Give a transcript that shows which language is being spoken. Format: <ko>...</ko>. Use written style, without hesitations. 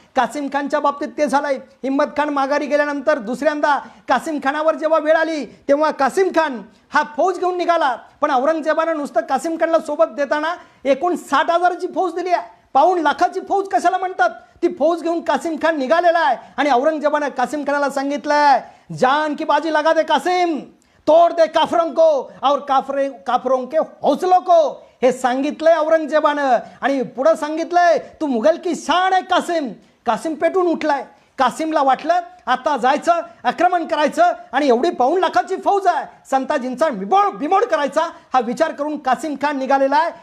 <mr>Qasem खानच्या बाबतीत ते झालंय. हिम्मत खान माघारी गेल्यानंतर दुसऱ्यांदा कासिम खानावर जेव्हा वेळ आली तेव्हा कासिम खान हा फौज घेऊन निघाला, पण औरंगजेबानं नुसतं कासिम खानला सोबत देताना एकूण 60,000ची फौज दिली आहे. 5 लाखाची फौज कशाला म्हणतात? ती फौज घेऊन कासिम खान निघालेला आहे. आणि औरंगजेबानं कासिम खानाला सांगितलंय,</mr> <hi>जान की बाजी लगा दे कासिम, तोड़ दे काफरों को और काफरों के हौसलों को.</hi> <mr>हे सांगितलंय औरंगजेबानं. आणि पुढे सांगितलंय, तू मुघल की शान आहे कासिम. कासिम पेटून उठलाय. कासिमला वाटलं आता जायचं, आक्रमण करायचं आणि एवढी 5 लाखाची फौज आहे, संताजींचा बिमोड करायचा हा विचार करून कासिम खान निघालेला आहे.</mr>